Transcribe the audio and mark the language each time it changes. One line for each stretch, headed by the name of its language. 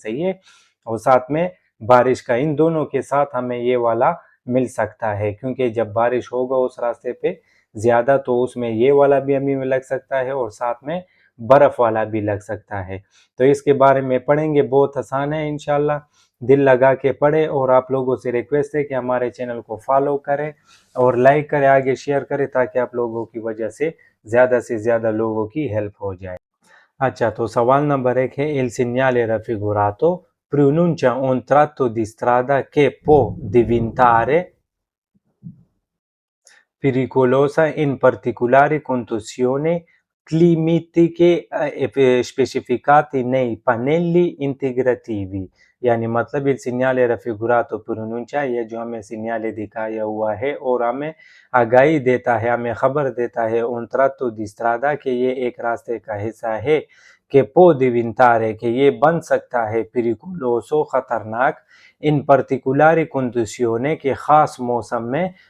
Hindi: सही है, और साथ में बारिश का, इन दोनों के साथ हमें ये वाला मिल सकता है क्योंकि जब बारिश होगा उस रास्ते पे ज़्यादा तो उसमें ये वाला भी हमें लग सकता है और साथ में बर्फ़ वाला भी लग सकता है। तो इसके बारे में पढ़ेंगे, बहुत आसान है इंशाल्लाह। दिल लगा के पढ़े और आप लोगों से रिक्वेस्ट है कि हमारे चैनल को फॉलो करें और लाइक करें, आगे शेयर करें ताकि आप लोगों की वजह से ज़्यादा लोगों की हेल्प हो जाए। अच्छा, तो सवाल नंबर 1 है
Italian: il segnale raffigurato pronuncia un tratto di strada che può diventare pericolosa in particolari condizioni climatiche specificate nei pannelli integrativi।
Hindi: यानी मतलब
Italian: il segnale raffigurato pronuncia,
Hindi: ये जो हमें सिग्नल दिखाया हुआ है और हमें आगाही देता है, हमें खबर देता है
Italian: un tratto di strada
Hindi: कि ये एक रास्ते का हिस्सा है, कि
Italian: può diventare
Hindi: कि ये बन सकता है
Italian: pericoloso
Hindi: खतरनाक इन
Italian: particolari condizioni
Hindi: के खास मौसम में।